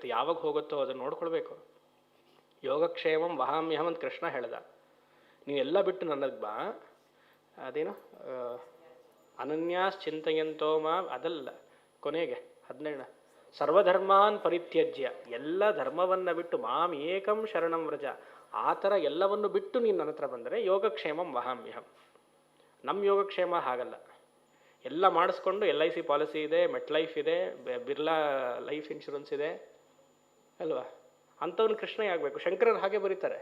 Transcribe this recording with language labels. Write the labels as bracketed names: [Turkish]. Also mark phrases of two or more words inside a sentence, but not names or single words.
[Kannada] ಯಾವಾಗ ಹೋಗುತ್ತೋ ಅದನ್ನು ನೋಡ್ಕೊಳ್ಬೇಕು. [Sanskrit] ಯೋಗಕ್ಷೇಮಂ ವಹಾಮ್ಯಹಂ [Kannada] ಅಂತ ಕೃಷ್ಣ ಹೇಳ್ದ. ನೀವೆಲ್ಲ ಬಿಟ್ಟು ನನಗೆ ಬಾ, ಅದೇನು [Sanskrit] ಅನನ್ಯಾಸ್ ಚಿಂತೆಯಂತೋ ಮಾ, [Kannada] ಅದಲ್ಲ ಕೊನೆಗೆ 17 [Sanskrit] ಸರ್ವಧರ್ಮಾನ್ ಪರಿತ್ಯಜ್ಯ, [Kannada] ಎಲ್ಲ ಧರ್ಮವನ್ನು ಬಿಟ್ಟು [Sanskrit] ಮಾಂ ಏಕಂ ಶರಣಂ ವ್ರಜ. [Kannada] ಆ ಥರ ಎಲ್ಲವನ್ನು ಬಿಟ್ಟು ನೀನು ನನ್ನ ಹತ್ರ ಬಂದರೆ [Sanskrit] ಯೋಗಕ್ಷೇಮಂ ವಹಾಮ್ಯಹಂ. [Kannada] ನಮ್ಮ ಯೋಗಕ್ಷೇಮ ಹಾಗಲ್ಲ. ಎಲ್ಲ ಮಾಡಿಸ್ಕೊಂಡು LIC ಪಾಲಿಸಿ ಇದೆ, ಮೆಟ್ ಲೈಫ್ ಇದೆ, ಬಿರ್ಲಾ ಲೈಫ್ ಇನ್ಶೂರೆನ್ಸ್ ಇದೆ ಅಲ್ವಾ? ಅಂಥವ್ನು ಕೃಷ್ಣ ಆಗಬೇಕು. ಶಂಕರರು ಹಾಗೆ ಬರೀತಾರೆ.